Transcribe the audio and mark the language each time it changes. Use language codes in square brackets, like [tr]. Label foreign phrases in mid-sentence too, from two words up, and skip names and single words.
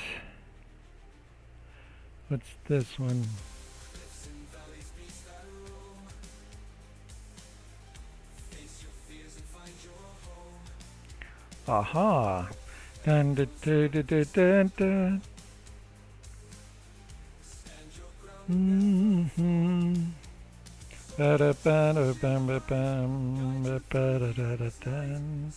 [en] What's this one? Aha. Dun, dun, dun, dun, dun, dun, dun. Mm-hmm. Ba-da-ba-da-bam-ba-bam, ba-ba-da-da-da-dun.